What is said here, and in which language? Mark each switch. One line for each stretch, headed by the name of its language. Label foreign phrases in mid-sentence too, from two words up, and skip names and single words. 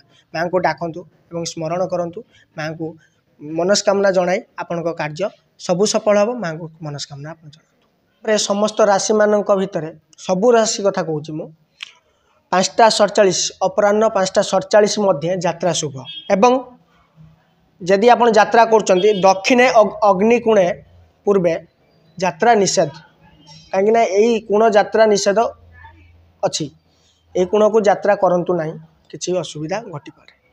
Odia: ମାଁ କୁ ଡାକନ୍ତୁ ଏବଂ ସ୍ମରଣ କରନ୍ତୁ। ମାଁ କୁ ମନସ୍କାମନା ଜଣାଇ ଆପଣଙ୍କ କାର୍ଯ୍ୟ ସବୁ ସଫଳ ହେବ। ମାଁ କୁ ମନସ୍କାମନା ଆପଣ ଜଣାନ୍ତୁ। ସମସ୍ତ ରାଶି ମାନଙ୍କ ଭିତରେ ସବୁ ରାଶି କଥା କହୁଛି ମୁଁ 5:47 ଅପରାହ୍ନ 5:47 ମଧ୍ୟ ଯାତ୍ରା ଶୁଭ ଏବଂ ଯଦି ଆପଣ ଯାତ୍ରା କରୁଛନ୍ତି ଦକ୍ଷିଣେ ଅଗ୍ନିକୋଣେ ପୂର୍ବେ ଯାତ୍ରା ନିଷେଧ। କହିଁ ଏହି କୋଣ ଯାତ୍ରା ନିଷେଧ ଅଛି। ଏ କୋଣ କୁ ଯାତ୍ରା କରନ୍ତୁ ନାହିଁ କିଛି ଅସୁବିଧା ଘଟିପାରେ।